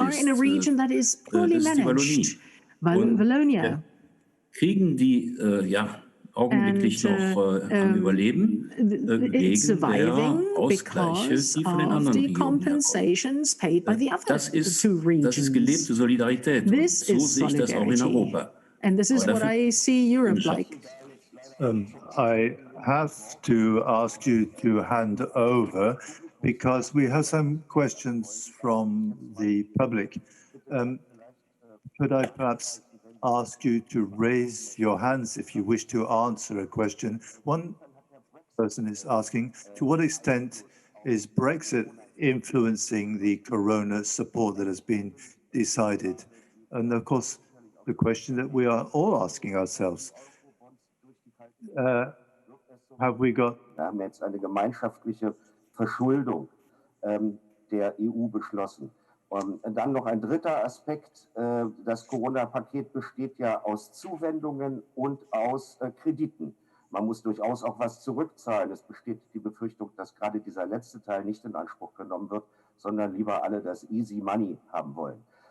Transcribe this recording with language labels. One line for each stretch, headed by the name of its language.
German: Das ist die Wallonie. Kriegen die augenblicklich noch am Überleben wegen der Ausgleiche, die von den anderen Regionen herkommen. Das ist gelebte Solidarität. Und so sehe ich das auch in Europa.
English: And this is what I see Europe like. I have to ask you to hand over because we have some questions from the public. Could I perhaps ask you to raise your hands if you wish to answer a question? One person is asking, to what extent is Brexit influencing the corona support that has been decided? And of course, the question that we are all asking ourselves, have we got...
German: Wir haben jetzt eine gemeinschaftliche Verschuldung der EU beschlossen. Und dann noch ein dritter Aspekt, das Corona-Paket besteht ja aus Zuwendungen und aus Krediten. Man muss durchaus auch was zurückzahlen. Es besteht die Befürchtung, dass gerade dieser letzte Teil nicht in Anspruch genommen wird, sondern lieber alle das Easy Money haben wollen.